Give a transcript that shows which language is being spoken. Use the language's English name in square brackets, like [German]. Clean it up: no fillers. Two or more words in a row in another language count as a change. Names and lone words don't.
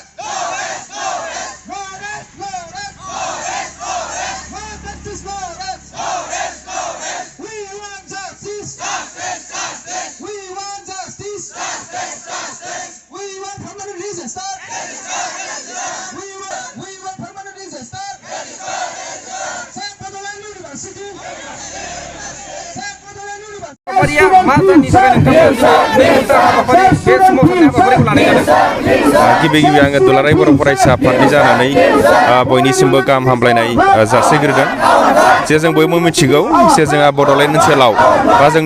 [English] No rest, no rest. No rest, no rest. No rest, no rest. No justice for us. No rest, no rest. We want justice. Justice, justice. We want justice. Justice, justice. We want permanent disaster. We want permanent disaster. [Bodo] गिबि गिबि आङो दुलाराय बर' फरायसा आफादनि जानानै बयनिसिमबो गाहाम हामलायनाय जासिग्रोदों जे जों बयबो मिथिगौ जे जोंहा बड'लेण्ड ओनसोलाव बा जोंनि